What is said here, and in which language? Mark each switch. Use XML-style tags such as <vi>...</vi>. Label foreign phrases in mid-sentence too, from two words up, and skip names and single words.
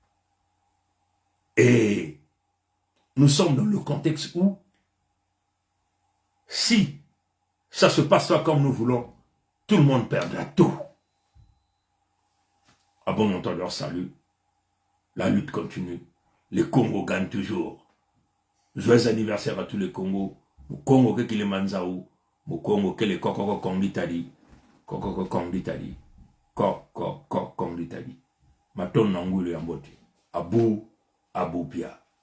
<fr>Et nous sommes dans le contexte où, si ça se passe pas comme nous voulons, tout le monde perdra tout. À bon entendeur, salut. La lutte continue. Les Congos gagnent toujours. Joyeux anniversaire à tous les Congos. Au Congo, que les Manzaou. Au Congo, que les Kokoko Konditali. Kokoko Konditali. Kokoko Konditali. Maton Nangulu Yambote. Abou Pia.</fr>